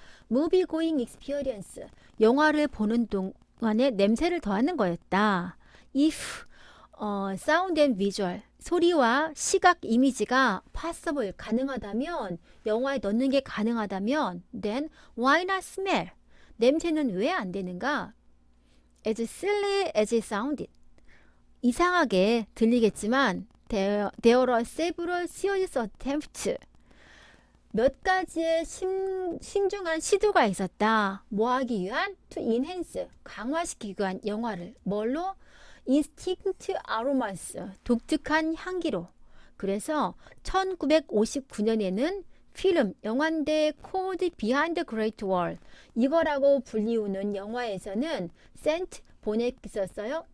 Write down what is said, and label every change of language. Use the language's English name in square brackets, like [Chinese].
[English] movie going experience, [Korean] 영화를 보는 동안에 냄새를 더하는 거였다. [English] if sound and visual, [Korean] 소리와 시각 이미지가 possible, 가능하다면, 영화에 넣는 게 가능하다면, [English] then why not smell, [Korean] 냄새는 왜 안 되는가? [English] as silly as it sounded, [Korean] 이상하게 들리겠지만 [English] there are several serious attempts, [Korean] 몇 가지의 신중한 시도가 있었다. 뭐 하기 위한? [English] to enhance, [Korean] 강화시키기 위한, 영화를 뭘로? [English] instinct aromas, [Korean] 독특한 향기로. 그래서 1959년에는 필름, 영화인데 Code Behind the Great Wall, 이거라고 불리우는 영화에서는 scent 보냈었어요.